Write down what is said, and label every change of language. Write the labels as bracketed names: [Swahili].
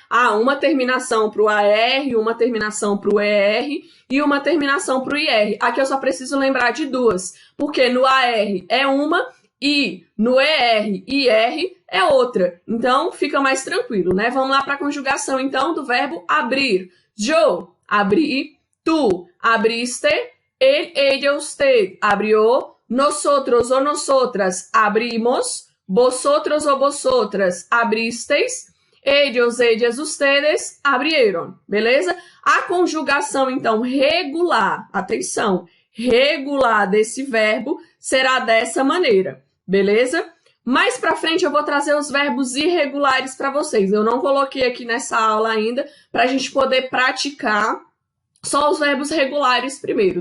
[Portuguese] Ah, uma terminação para o AR, uma terminação para o ER e uma terminação para o IR. Aqui eu só preciso lembrar de 2, porque no AR é uma e no ER e IR é outra. Então, fica mais tranquilo, né? Vamos lá para a conjugação, então, do verbo abrir. [Spanish] Yo, abrí, tú, abriste, él, ella, usted abrió, nosotros o nosotras abrimos, vosotros o vosotras abristeis, ellos, ellas, ustedes abrieron, [Portuguese] beleza? A conjugação, então, regular, atenção, regular desse verbo será dessa maneira, beleza? Mais para frente eu vou trazer os verbos irregulares para vocês. Eu não coloquei aqui nessa aula ainda para a gente poder praticar só os verbos regulares primeiro.